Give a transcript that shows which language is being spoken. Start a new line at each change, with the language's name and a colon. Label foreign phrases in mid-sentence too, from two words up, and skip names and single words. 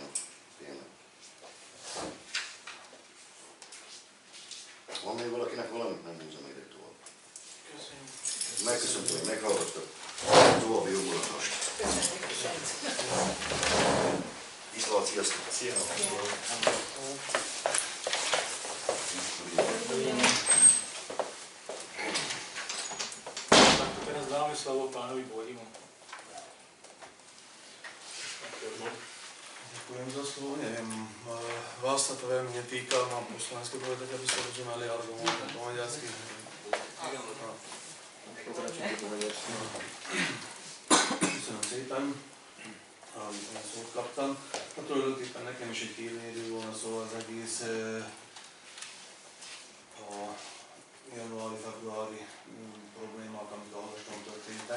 Hungarian: Tényleg. Van még valakinek valamit? Nem húzom még egy tovább. Köszönjük. Megköszöntöm, hogy meghallgattak. További jó mulatást. Viszlát, sziasztok!
Slovak: Teraz dáme slovo pánovi Bodimu. Ďakujem za slovo, neviem, vás sa to veľmi netýka, mám po slovensky povedať, aby ste rozumeli, alebo môžem po maďarsky.
Hungarian: Köszönöm szépen, amit szót kaptam. Hát tulajdonképpen nekem is egy kérvényedő volna szó az egész a januári-februári problémák, amik a Haloston történtek.